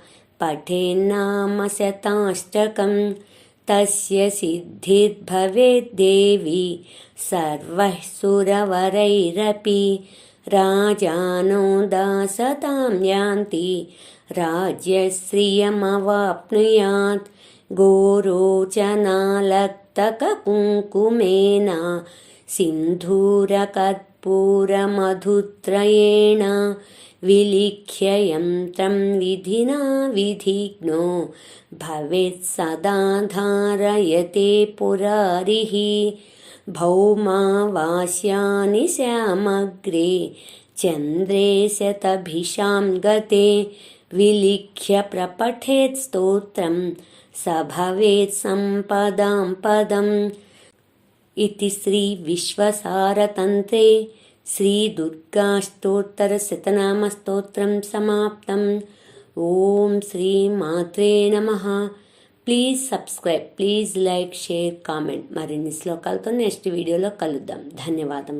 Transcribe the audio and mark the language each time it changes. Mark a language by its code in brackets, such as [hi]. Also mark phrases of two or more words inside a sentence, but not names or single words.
[sa] పఠేన్నామశతాష్టకం తస్య సిద్ధిర్భవేద్దేవి సర్వః సురవరైరపి రాజానో దాసతాం యాంతి రాజ్యశ్రియమవాప్నుయాత్ గోరోచనాలక్తకకుంకుమేన సింధూరకర్పూరరాగేణ कर्पूरमधुत्रयेण विलिख्य यन्त्रं विधिना विधिग्नो भवेत् सदा धारयते पुरारिः भौमावास्यानि श्यामग्रे चन्द्रे शतभिषां गते विलिख्य प्रपठेत् स्तोत्रं स भवेत् सम्पदां पदम् इति श्रीविश्वसारतन्त्रे श्रीदुर्गाष्टोत्तरशतनामस्तोत्रं समाप्तम्। ఓం శ్రీమాత్రే నమః. [en] Please subscribe, please like, share, comment. [te] మరిన్ని శ్లోకాలతో నెక్స్ట్ వీడియోలో కలుద్దాం. ధన్యవాదములు.